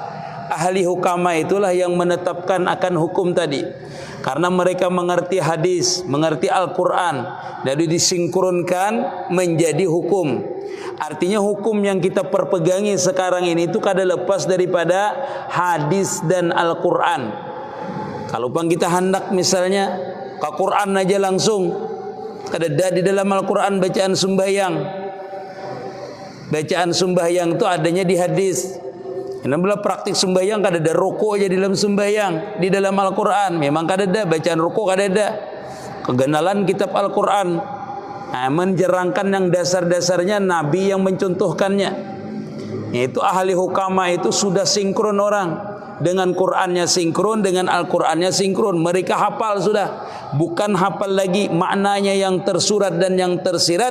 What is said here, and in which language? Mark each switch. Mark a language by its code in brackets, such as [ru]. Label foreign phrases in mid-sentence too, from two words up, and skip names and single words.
[id] Ahli hukama itulah yang menetapkan akan hukum tadi. Karena mereka mengerti hadis, mengerti Al-Quran, jadi disinkronkan menjadi hukum. Artinya hukum yang kita perpegangi sekarang ini itu kada lepas daripada hadis dan Al-Quran. Kalau pun kita hendak misalnya ke Quran aja langsung, kada ada di dalam Al-Quran bacaan sembahyang. Bacaan sembahyang itu adanya di hadis. Bila praktik sembahyang kada ada rukuk aja di dalam sembahyang, di dalam Al-Quran memang kada ada bacaan rukuk, kada ada kegenalan kitab Al-Quran. Nah, menjerangkan yang dasar-dasarnya Nabi yang mencontohkannya. Itu ahli hukama itu sudah sinkron orang dengan Qurannya sinkron, dengan Al-Qurannya sinkron. Mereka hafal sudah, bukan hafal lagi maknanya yang tersurat dan yang tersirat.